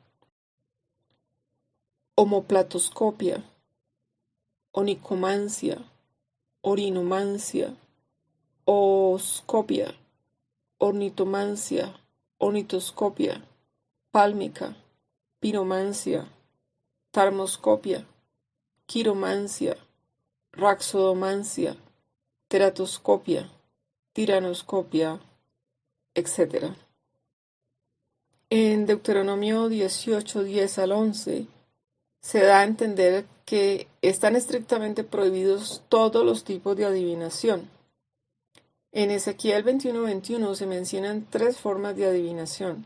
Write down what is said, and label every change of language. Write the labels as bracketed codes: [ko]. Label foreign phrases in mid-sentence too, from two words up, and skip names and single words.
[es] homoplatoscopia, onicomancia, orinomancia, ooscopia, ornitomancia, ornitoscopia, pálmica, piromancia, tarmoscopia, quiromancia, raxodomancia, teratoscopia, tiranoscopia, etc. En Deuteronomio 18, 10 al 11, se da a entender que están estrictamente prohibidos todos los tipos de adivinación. En Ezequiel 21:21 se mencionan 3 formas de adivinación.